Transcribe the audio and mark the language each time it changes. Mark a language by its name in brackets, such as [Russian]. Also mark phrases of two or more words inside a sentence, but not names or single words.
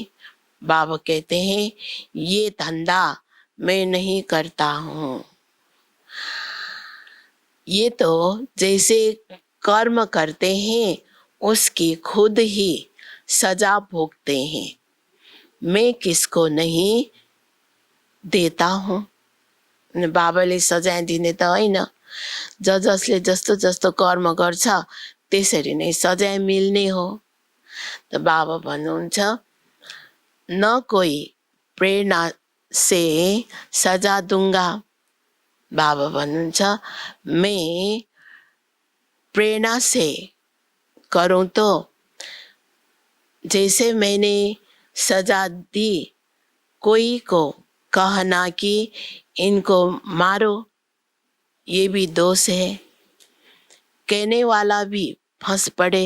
[Hindi] बाबा कहते हैं ये धंधा मैं नहीं करता हूँ। ये तो जैसे कर्म करते हैं उसकी खुद ही सजा भोगते हैं, मैं किसको नहीं देता हूँ। [Nepali] बाबाले सजाय दिने त होइन, जसले जस्तो जस्तो कर्म गर्छ त्यसरी नै सजाय मिल्ने हो। त बाबा भन्नुहुन्छ [Hindi] न कोई प्रेरणा से सजा दूंगा। [Nepali] बाबा भन्नुहुन्छ [Hindi] मैं प्रेरणा से करूं तो जैसे मैंने सजा दी, कोई को कहना कि इनको मारो ये भी दोष है, कहने वाला भी फंस पड़े।